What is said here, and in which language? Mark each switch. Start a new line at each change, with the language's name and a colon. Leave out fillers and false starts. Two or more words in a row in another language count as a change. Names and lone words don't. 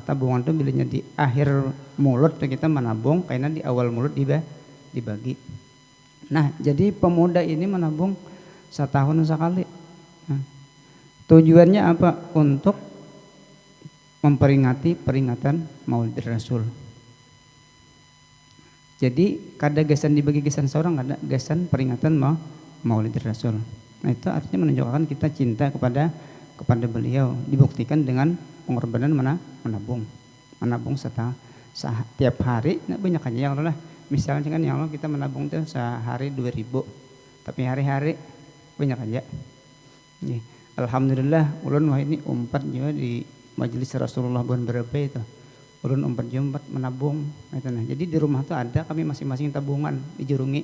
Indonesian: Tabungan tuh bilanya di akhir mulut kita menabung, karena di awal mulut dibagi. Nah, jadi pemuda ini menabung setahun sekali. Nah, tujuannya apa? Untuk memperingati peringatan Maulid Rasul.
Banjar: Jadi kada gasan dibagi gasan seorang, ada gasan peringatan Maulid Rasul.
Indonesian: Nah, itu artinya menunjukkan kita cinta kepada beliau, dibuktikan dengan pengorbanan menabung setiap hari. Nah, banyak aja yang Allah, misalnya kan yang Allah kita menabung tuh sehari 2.000, tapi hari-hari banyak aja.
Banjar: Alhamdulillah ulun wah ini umpat juga di majelis Rasulullah bulan berapa itu. Ulun umpat juga menabung itu. Nah, jadi di rumah tuh ada kami masing-masing tabungan dijurungi.